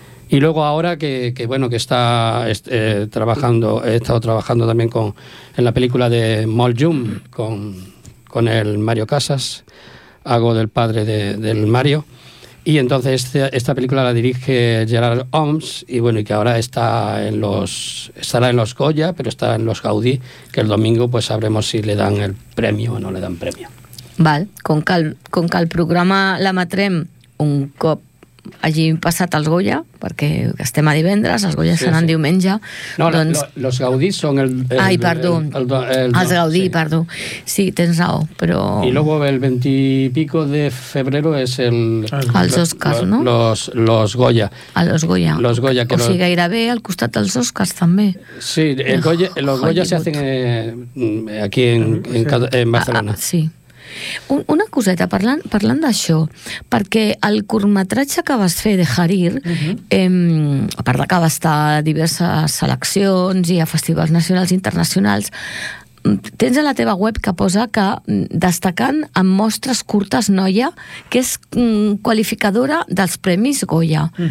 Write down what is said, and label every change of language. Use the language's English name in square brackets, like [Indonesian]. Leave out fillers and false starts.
[Spanish] Y luego ahora que bueno, que está trabajando, he estado trabajando también en la película de Mol Jum con el Mario Casas, hago del padre del Mario, y entonces esta película la dirige Gerard Oms, y bueno, y que ahora estará en los Goya, pero está en los Gaudí, que el domingo pues sabremos si le dan el premio o no le dan premio. [Catalan] Val, con que el programa l'emetrem un cop hagi passat els Goya, perquè estem a divendres, els Goya seran diumenge. No, doncs... los Gaudí són el... Ai, perdó. Els Gaudí, sí. Perdó. Sí, tens raó, però... [Spanish] I luego el 20 y pico de febrero és el... [Catalan] Els Oscars, no? [Spanish] Los Goya. Los Goya. Los Goya. [Catalan] O sigui, gairebé al costat dels Oscars, també. [Spanish] Sí, los Goya se hacen aquí en Barcelona. Sí. [Catalan] Una coseta, parlant d'això, perquè el curtmetratge que vas fer de Harir, a part que va estar a diverses seleccions i a festivals nacionals i internacionals, tens a la teva web que posa que destacant en mostres curtes noia, que és qualificadora dels Premis Goya.